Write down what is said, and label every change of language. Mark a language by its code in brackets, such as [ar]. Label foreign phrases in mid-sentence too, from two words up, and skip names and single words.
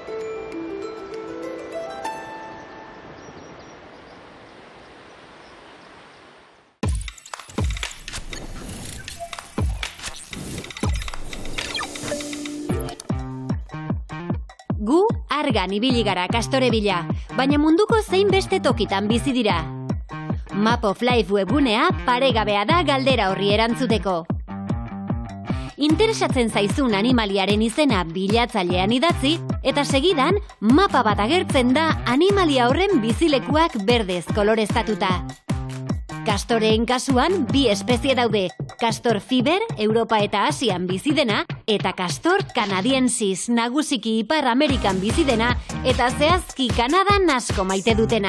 [eu] Gu argan ibili gara kastore bila, baina munduko zein beste tokitan bizi dira. Map of Life webgunea paregabea da galdera horri erantzuteko. Interesatzen zaizun animaliaren izena bilatzailean idatzi, eta segidan mapa bat agertzen da animalia horren bizilekuak berdez koloreztatuta. Kastoreen kasuan bi espezie daude, Castor fiber, Europa eta Asian bizidena, eta Castor canadiensis, nagusiki Ipar Amerikan bizidena, eta zehazki Kanadan asko maite dutena.